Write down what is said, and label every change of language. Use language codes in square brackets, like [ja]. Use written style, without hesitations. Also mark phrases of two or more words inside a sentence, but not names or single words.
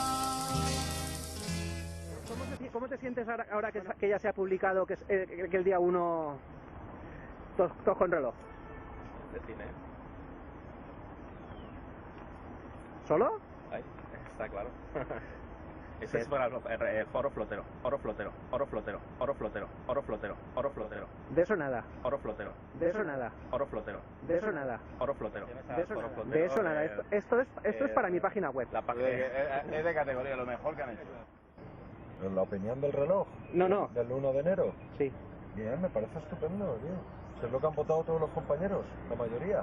[es] ¿Cómo te sientes ahora que ya se ha publicado que el día 1 todos con reloj? De cine. ¿Solo? Ahí, está claro. Ese es para el foro flotero, oro flotero, oro flotero, oro flotero, oro flotero, oro flotero. De eso nada. Oro flotero. De eso nada. Oro flotero. De eso nada. Oro flotero. De eso nada. De eso nada. Esto es para mi página web. La página Es de categoría, lo mejor que han hecho. ¿La opinión del reloj? No. ¿Del 1 de enero? Sí. Bien, me parece estupendo, tío. Si es lo que han votado todos los compañeros, la mayoría.